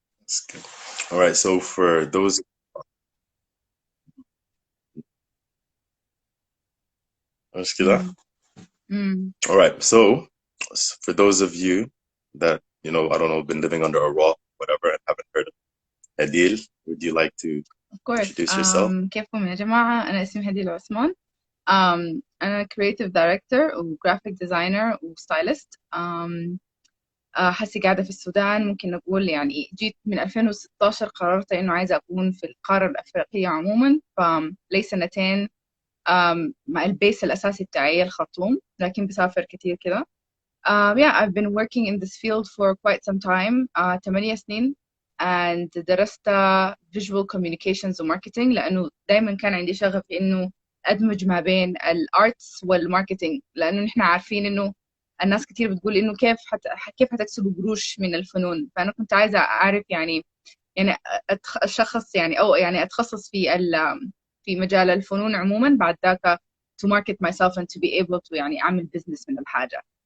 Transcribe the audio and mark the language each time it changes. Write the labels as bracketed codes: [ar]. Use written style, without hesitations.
[en] That's good. All right. So for those, Mushkila. Mm. Mm. All right. So for those of you that, I don't know, been living under a rock, whatever, and haven't heard of Adil, would you like to Of course. introduce yourself? [ar] كيفكم يا جماعة؟ أنا اسمي هديل عثمان. أنا creative director و graphic designer و stylist. حاسة قاعدة في السودان. ممكن نقول يعني جيت من 2016 قررت إنه عايزة أكون في القارة الأفريقية عموما، فلي سنتين. مع البيس الأساسي بتاعي الخرطوم، لكن بسافر كتير كده. [en] Yeah, I've been working in this field for quite some time. [ar] 8 سنين. And درست visual communications وماركتينج، لأنه دايما كان عندي شغف إنه أدمج ما بين الارتس والماركتينج، لأنه نحن عارفين إنه الناس كتير بتقول إنه كيف هتكسبوا قروش من الفنون. فأنا كنت عايزة أعرف يعني أشخص يعني أو يعني أتخصص في مجال الفنون عموما، بعد ذاك [en] to market myself and to be able to [ar] يعني أعمل business من الحاجة.